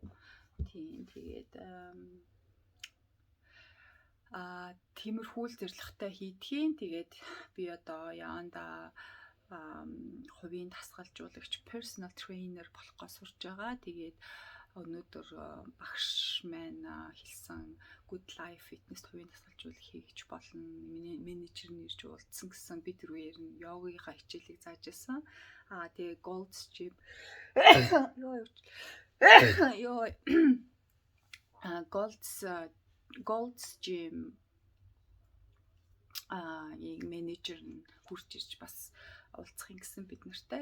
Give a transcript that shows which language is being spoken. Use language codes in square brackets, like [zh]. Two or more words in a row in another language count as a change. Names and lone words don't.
[mn] Тийм тэгээд тиймэрхүү зэрлэгтэй хийдгийн. Тэгээд би одоо яанда хувийн дасгалжуулагч [en] personal trainer [mn] болохгоо сурж байгаа. Тэгээд өнөөдөр багш маань хэлсэн good life fitness хувийн дасгалжуулах хийж болно. Миний менежер нь ирж уулзсан гэсэн би тэр үеэр нь йогийнхаа хичээлийг зааж байсан. Тэгээ Gold's Gym Gold's Gym ийм менежер нь хурж ирж бас уулзах юм гэсэн бид нартай.